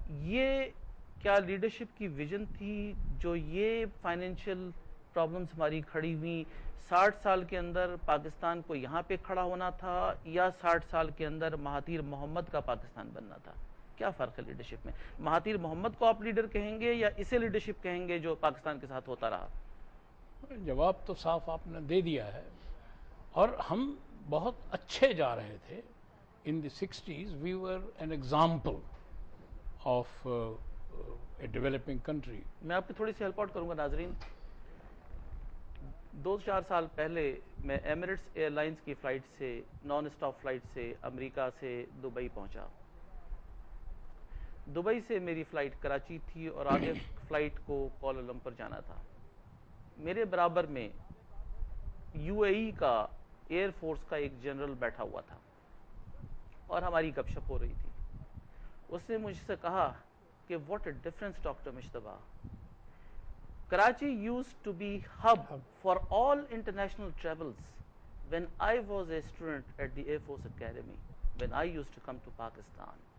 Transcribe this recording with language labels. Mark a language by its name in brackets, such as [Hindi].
[Urdu] یہ کیا لیڈرشپ کی ویژن تھی جو یہ فائنینشیل پرابلمز ہماری کھڑی ہوئی 60 سال کے اندر پاکستان کو یہاں پہ کھڑا ہونا تھا, یا 60 سال کے اندر مہاتیر محمد کا پاکستان بننا تھا؟ کیا فرق ہے لیڈرشپ میں؟ مہاتیر محمد کو آپ لیڈر کہیں گے یا اسے لیڈرشپ کہیں گے جو پاکستان کے ساتھ ہوتا رہا؟ جواب تو صاف آپ نے دے دیا ہے, اور ہم بہت اچھے جا رہے تھے. [English] In the 60s we were an example of a developing country. [Urdu] میں آپ کی تھوڑی سی ہیلپ آؤٹ کروں گا ناظرین. 2-4 سال پہلے میں ایمریٹس ایئر لائنز کی فلائٹ سے, نان اسٹاپ فلائٹ سے امریکہ سے دبئی پہنچا. دبئی سے میری فلائٹ کراچی تھی اور آگے فلائٹ کو کوالالمپور جانا تھا. میرے برابر میں یو اے ای کا ایئر فورس کا ایک جنرل بیٹھا ہوا تھا اور ہماری گپ شپ ہو رہی تھی. اس نے مجھ سے کہا کہ [English] What a difference doctor مشتبہ, Karachi used to be hub for all international travels when I was a student at the Air Force Academy, when I used to come to Pakistan.